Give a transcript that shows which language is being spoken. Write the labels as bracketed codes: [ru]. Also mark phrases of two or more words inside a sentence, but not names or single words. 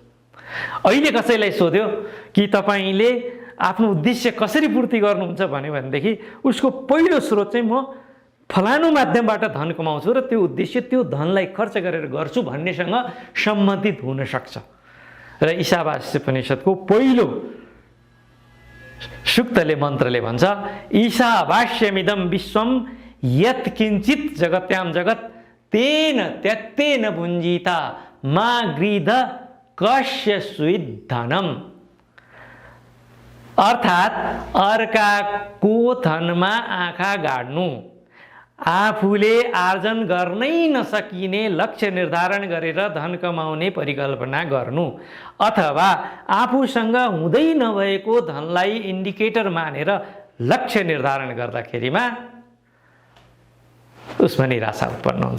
[ne] अहिले कसैलाई सोध्यो कि तपाईँले आफ्नो उद्देश्य कसरी पूर्ति गर्नुहुन्छ भन्यो भनेदेखि उसको पहिलो स्रोत चाहिँ म फलानु माध्यमबाट धन कमाउँछु र त्यो उद्देश्य त्यो धनलाई खर्च गरेर गर्छु भन्नेसँग सम्बन्धित हुन सक्छ। र ईशावास्योपनिषदको पहिलो सूक्तले मन्त्रले भन्छ [sa] ईशावास्यमिदं विश्वम यत् किञ्चित् जगत्यां जगत् तेन त्यक्तेन भुञ्जीता मा गृध कस्य सुइद धनम। [ne] अर्थात् अर्काको धनमा आँखा गाड्नु, आफूले आर्जन गर्नै नसकिने लक्ष्य निर्धारण गरेर धन कमाउने परिकल्पना गर्नु अथवा आफूसँग हुँदै नभएको धनलाई इन्डिकेटर मानेर लक्ष्य निर्धारण गर्दाखेरिमा उसमा निराशा उत्पन्न हुन्छ।